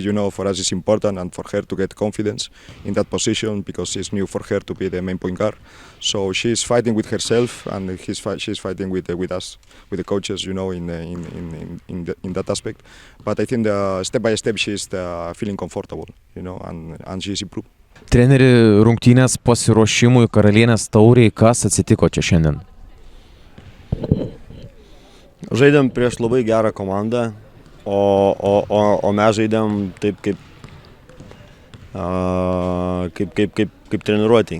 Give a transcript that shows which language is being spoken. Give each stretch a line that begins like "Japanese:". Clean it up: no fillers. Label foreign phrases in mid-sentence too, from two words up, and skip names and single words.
English: For us it's important, and for her to get confidence in that position because it's new for her to be the main point guard. So she's fighting with herself, and she's fighting with us, with the coaches, in that aspect. But I think step by step she's feeling comfortable, and she's improved.
Lithuanian: Treneri, rungtynės pasiruošimui Karalienės taurei, kas atsitiko čia šiandien? Žaidėm prieš labai gerą komandą, o mes žaidėm taip kaip treniruotėj.